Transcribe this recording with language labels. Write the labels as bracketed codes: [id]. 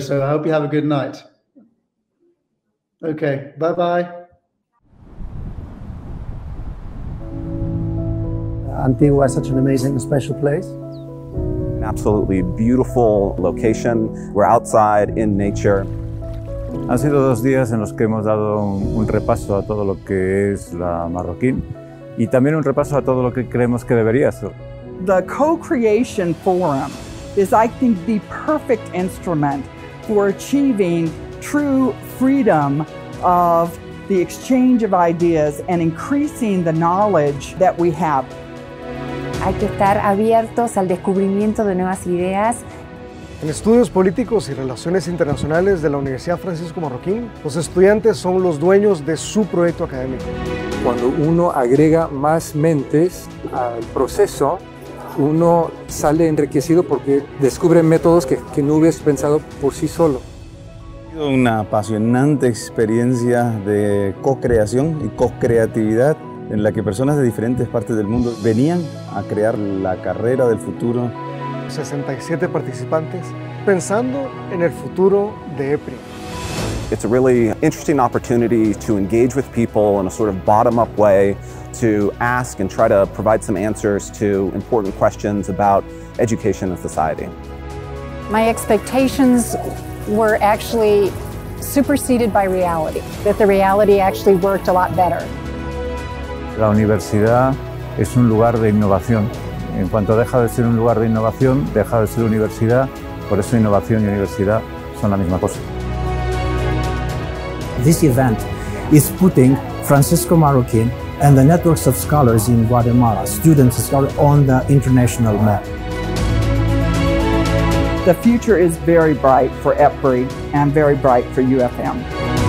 [en] So I hope you have a good night. Okay, bye-bye. Antigua is such an amazing, special place. An absolutely beautiful location. We're outside in nature. [es] Han sido 2 días en los que hemos dado un repaso a todo lo que es la Marroquín y también un repaso a todo lo que creemos que debería ser. [en] The Co-Creation Forum is, I think, the perfect instrument for achieving true freedom of the exchange of ideas and increasing the knowledge that we have. [es] Hay que estar abiertos al descubrimiento de nuevas ideas. En estudios políticos y relaciones internacionales de la Universidad Francisco Marroquín, los estudiantes son los dueños de su proyecto académico. Cuando uno agrega más mentes al proceso, uno sale enriquecido porque descubre métodos que no hubieras pensado por sí solo. Ha sido una apasionante experiencia de co-creación y co-creatividad en la que personas de diferentes partes del mundo venían a crear la carrera del futuro. 67 participantes pensando en el futuro de EPRI. [en] It's a really interesting opportunity to engage with people in a sort of bottom-up way, to ask and try to provide some answers to important questions about education and society. My expectations were actually superseded by reality, that the reality actually worked a lot better. [es] La universidad es un lugar de innovación. En cuanto deja de ser un lugar de innovación, deja de ser universidad. Por eso innovación y universidad son la misma cosa. [en] This event is putting Francisco Marroquín and the networks of scholars in Guatemala, students and scholars, on the international map. The future is very bright for EPRI and very bright for UFM.